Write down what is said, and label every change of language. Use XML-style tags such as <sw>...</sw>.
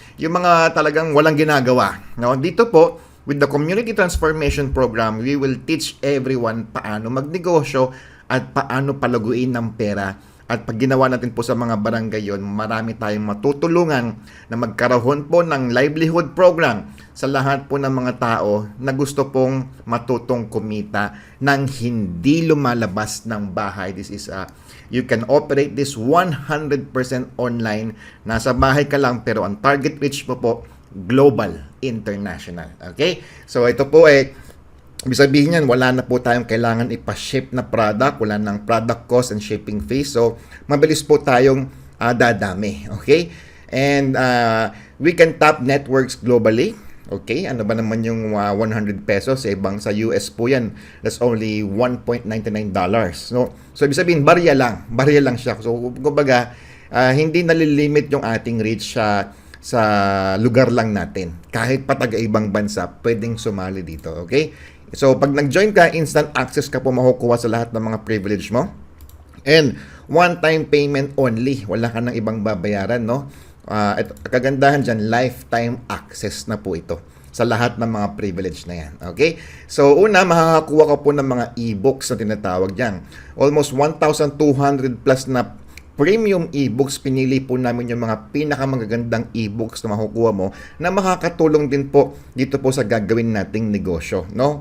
<tl>Yung mga talagang walang ginagawa. Now, dito po,</tl> <en>with the Community Transformation Program, we will teach everyone</en> <tl>paano magnegosyo at paano palaguin ng pera. At pag ginawa natin po sa mga barangay yon, marami tayong matutulungan na magkaroon po ng livelihood program sa lahat po ng mga tao na gusto pong matutong kumita nang hindi lumalabas ng bahay.</tl> <en>This is you can operate this 100% online.</en> <tl>Nasa bahay ka lang pero ang</tl> <en>target reach</en> <tl>mo po global, international. Okay? So ito po ibig sabihin yan, wala na po tayong kailangan ipa-ship na product, wala nang</tl> <en>product cost and shipping fees.</en> <tl>So, mabilis po tayong dadami. Okay?</tl> <en>And we can tap networks globally.</en> <tl>Okay? Ano ba naman yung 100 pesos? Ibang sa US po yan.</tl> <en>That's only $1.99.</en> <tl>So, ibig sabihin, barya lang siya. So, kumbaga, hindi nalilimit yung ating reach sa lugar lang natin. Kahit pa taga-ibang bansa, pwedeng sumali dito. Okay? So, pag nag-join ka, instant access ka po makukuha sa lahat ng mga privilege mo.</tl> <en>And, one-time payment only.</en> <tl>Wala ka nang ibang babayaran, no? At kagandahan dyan,</tl> <en>lifetime access</en> <tl>na po ito sa lahat ng mga privilege na yan. Okay? So, una, makakakuha ka po ng mga e-books na tinatawag dyan. Almost 1,200 plus na premium ebooks, pinili po namin yung mga pinakamagagandang ebooks na makukuha mo na makakatulong din po dito po sa gagawin nating negosyo, no?</tl>